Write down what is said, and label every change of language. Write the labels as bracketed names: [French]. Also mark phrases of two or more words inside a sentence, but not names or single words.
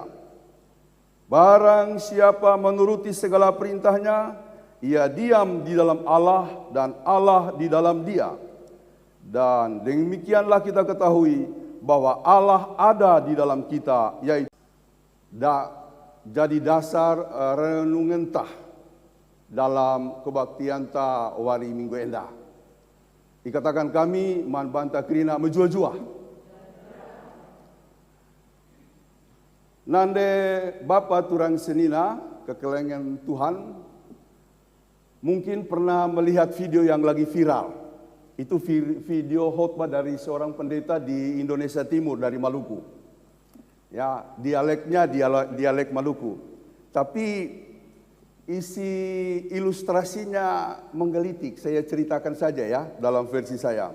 [Indonesian] Barang siapa menuruti segala perintahnya, ia diam di dalam Allah dan Allah di dalam dia. Dan demikianlah kita ketahui bahwa Allah ada di dalam kita, yaitu jadi dasar renungan tah dalam kebaktian [Batak Karo] ta wari minggu endah. Dikatakan kami man banta krina menjua-jua. Nande Bapa turang senina kekelengan Tuhan [Indonesian] mungkin pernah melihat video yang lagi viral. Itu video khotbah dari seorang pendeta di Indonesia Timur dari Maluku. Ya, dialeknya dialek Maluku. Tapi isi ilustrasinya menggelitik, saya ceritakan saja ya dalam versi saya.